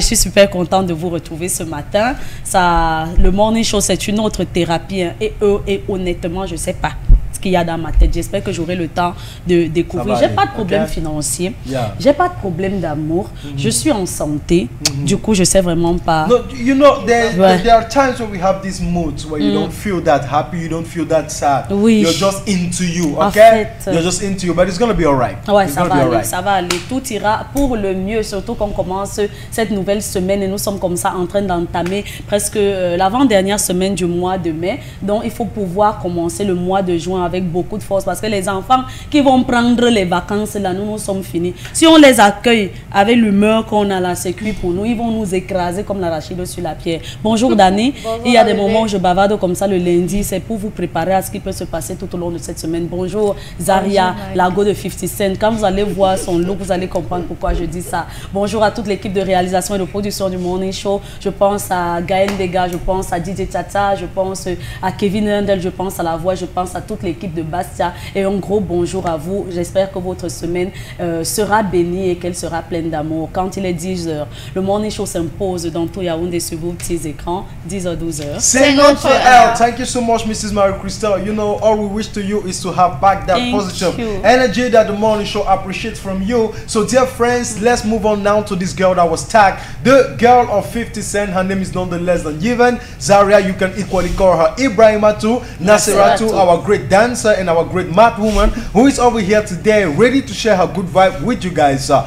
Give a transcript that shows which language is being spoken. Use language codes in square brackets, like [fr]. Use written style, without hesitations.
[fr] Je suis super contente de vous retrouver ce matin. Le Morning Show, c'est une autre thérapie, hein. Et honnêtement, je sais pas qu'il y a dans ma tête. J'espère que j'aurai le temps de découvrir. J'ai pas de problème financier, j'ai pas de problème d'amour, je suis en santé. Du coup, je sais vraiment pas. [en] No, you know, there are times when we have these moods where you don't feel that happy, you don't feel that sad. [fr] Oui. [en] You're just into you, okay? [fr] En fait, [en] you're just into you, but it's gonna be alright. [fr] Ouais, ça va aller. Tout ira pour le mieux, surtout qu'on commence cette nouvelle semaine et nous sommes comme ça en train d'entamer presque l'avant-dernière semaine du mois de mai. Donc, il faut pouvoir commencer le mois de juin avec beaucoup de force, parce que les enfants qui vont prendre les vacances là, nous sommes finis. Si on les accueille avec l'humeur qu'on a là, c'est cuit pour nous, ils vont nous écraser comme l'arachide sur la pierre. Bonjour Dani. Il y a des moments où je bavarde comme ça le lundi, c'est pour vous préparer à ce qui peut se passer tout au long de cette semaine. Bonjour Zaria, la go de 50 Cent. Quand vous allez voir son look, vous allez comprendre pourquoi je dis ça. Bonjour à toute l'équipe de réalisation et de production du Morning Show. Je pense à Gaël Dega, je pense à DJ Tata, je pense à Kevin Handel, je pense à La Voix, je pense à toute l'équipe de Bastia, et un gros bonjour à vous. J'espère que votre semaine sera bénie et qu'elle sera pleine d'amour. Quand il est 10h, le Morning Show s'impose dans tout Yaoundé sur vos petits écrans, 10h, 12h. C'est notre heure. [en] Thank you so much, Mrs. Marie-Christelle. You know, all we wish to you is to have back that positive energy that the Morning Show appreciates from you. So, dear friends, let's move on now to this girl that was tagged, the girl of 50 Cent. Her name is none less than Yven Zaria. You can equally call her Ibrahimatu Nasiratu, our great dancer and our great mad woman who is over here today, ready to share her good vibe with you guys.